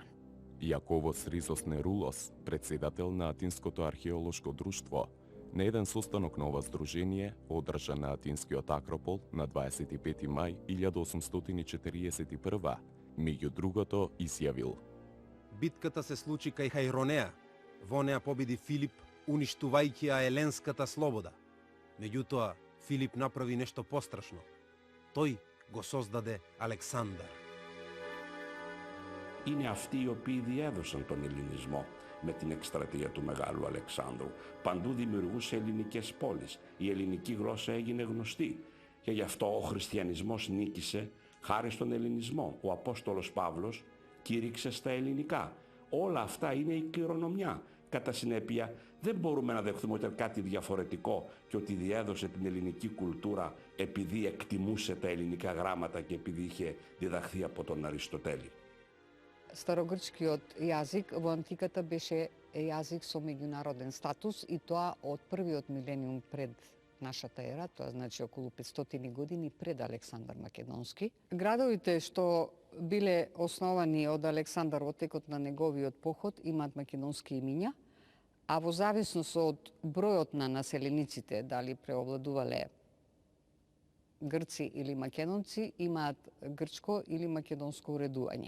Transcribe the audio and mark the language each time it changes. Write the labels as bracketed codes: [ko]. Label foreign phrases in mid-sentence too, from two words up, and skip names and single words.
[mk] Јаковос Ризос Нерулос, председател на Атинското археолошко друштво, на еден состанок на ова здружение, одржан на Атинскиот Акропол на 25 мај 1841, меѓу другото изјавил: Битката се случи кај Хајронеа. Во неа победи Филип, уништувајќи ја еленската слобода. Меѓутоа, Филип направи нешто пострашно. Тој го создаде Αλεξάνδαρ. [el] Είναι αυτοί οι οποίοι διέδωσαν τον ελληνισμό με την εκστρατεία του Μεγάλου Αλεξάνδρου. Παντού δημιουργούσε ελληνικές πόλεις. Η ελληνική γλώσσα έγινε γνωστή. Και γι' αυτό ο χριστιανισμός νίκησε χάρη στον ελληνισμό. Ο Απόστολος Παύλος κήρυξε στα ελληνικά. Όλα αυτά είναι η κληρονομιά. Κατά συνέπεια, δεν μπορούμε να δεχθούμε ότι κάτι διαφορετικό και ότι διέδωσε την ελληνική κουλτούρα επειδή εκτιμούσε τα ελληνικά γράμματα και επειδή είχε διδαχθεί από τον Αριστοτέλη. [mk] Старогрчкиот јазик во антиката беше јазик со меѓународен статус и тоа од првиот милениум пред нашата ера, тоа значи околу 500 години пред Александар Македонски. Градовите што биле основани од Александар во текот на неговиот поход имаат македонски имиња, а во зависност од бројот на населениците, дали преовладувале грци или македонци, имаат грчко или македонско уредување.